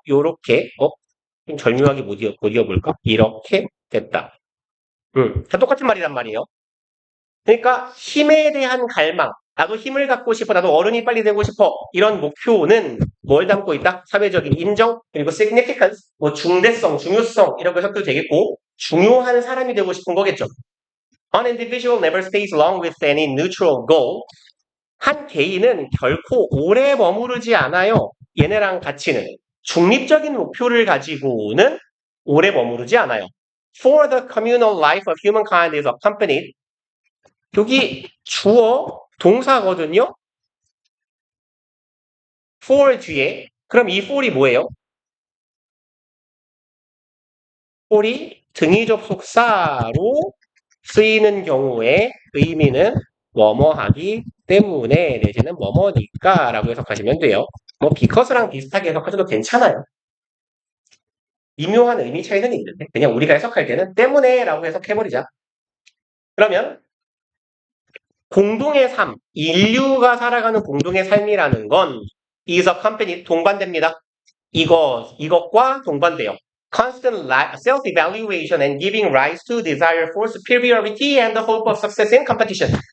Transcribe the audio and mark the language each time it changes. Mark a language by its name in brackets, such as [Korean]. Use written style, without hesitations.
[Korean] 요렇게 좀 절묘하게 못 이어볼까? 이렇게 됐다. 다 똑같은 말이란 말이에요. 그러니까 힘에 대한 갈망, 나도 힘을 갖고 싶어, 나도 어른이 빨리 되고 싶어, 이런 목표는 뭘 담고 있다? 사회적인 인정, 그리고 significance, 중대성, 중요성 이렇게 해석도 되겠고 중요한 사람이 되고 싶은 거겠죠. [English] An individual never stays long with any neutral goal. [Korean] 한 개인은 결코 오래 머무르지 않아요. 얘네랑 같이는 중립적인 목표를 가지고는 오래 머무르지 않아요. [English] For the communal life of humankind is accompanied. [Korean] 여기 주어 동사거든요. for 뒤에. 그럼 이 for이 뭐예요? for이 등위 접속사로 쓰이는 경우에 의미는 뭐뭐하기 때문에 내지는 뭐뭐니까 라고 해석하시면 돼요. because랑 비슷하게 해석하셔도 괜찮아요. 미묘한 의미 차이는 있는데 그냥 우리가 해석할 때는 때문에 라고 해석해버리자. 그러면 공동의 삶, 인류가 살아가는 공동의 삶이라는 건 [English] is accompanied, [Korean] 동반됩니다. 이것과 동반돼요. [English] Constant self-evaluation and giving rise to desire for superiority and the hope of success in competition.